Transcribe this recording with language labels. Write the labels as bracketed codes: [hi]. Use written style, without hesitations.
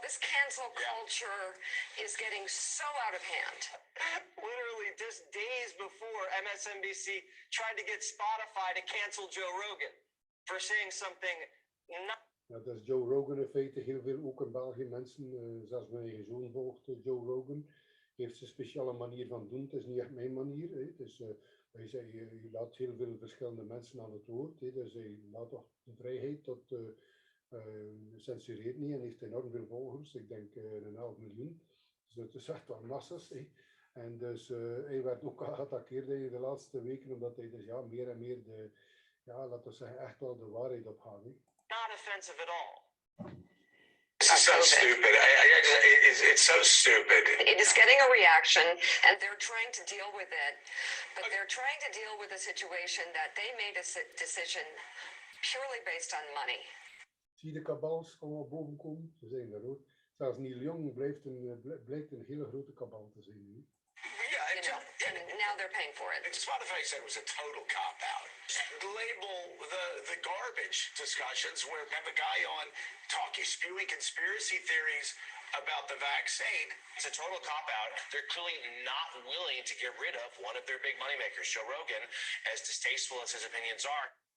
[en] This cancel culture is getting so out of hand. Literally just days before MSNBC tried to get Spotify to cancel Joe Rogan for saying something not... [nl] Ja, dat is Joe Rogan in feite. Heel veel, ook in België, mensen, zelfs mijn eigen zoon volgt Joe Rogan. Heeft zijn speciale manier van doen. Het is niet echt mijn manier. Hè. Dus, hij zei, je laat heel veel verschillende mensen aan het woord. Hè. Dus hij laat toch de vrijheid tot censureert niet en heeft enorm veel volgers. Ik denk 1,5 miljoen. Dus het is echt wel massas. Hè. En dus hij werd ook geattaqueerd in de laatste weken, omdat hij dus meer en meer laten we zeggen, echt wel de waarheid ophaalt. [en] Not offensive at all. This is so stupid. It's so stupid. It is getting a reaction, and they're trying to deal with it. But they're trying to deal with a situation that they made a decision purely based on money. [nl] Zie je de kabals allemaal boven komen? Ze zijn daar ook. Zelfs Neil Young blijkt een hele grote kabal te zijn. Hè? [en] And now they're paying for it. Spotify said it was a total cop-out. Label the garbage discussions where have a guy on spewing conspiracy theories about the vaccine. It's a total cop-out. They're clearly not willing to get rid of one of their big moneymakers, Joe Rogan, as distasteful as his opinions are.